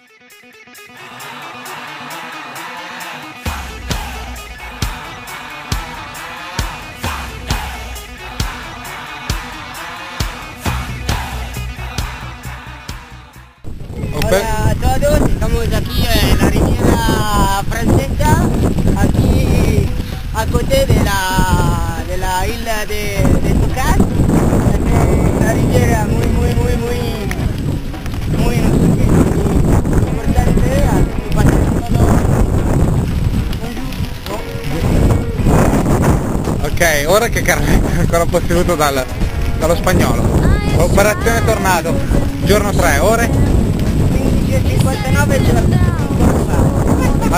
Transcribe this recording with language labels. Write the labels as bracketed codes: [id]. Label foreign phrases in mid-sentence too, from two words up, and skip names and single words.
[es] Hola a todos, estamos aquí en la Riviera Francesa, aquí [fr] a côté [es] de la isla de Tucán. Una riviera muy no sé qué, muy importante, aquí pasa todo. [it] Ok, ora che Carletto è ancora posseduto dallo spagnolo. Operazione Tornado, giorno 3, ore? 15:59 ce la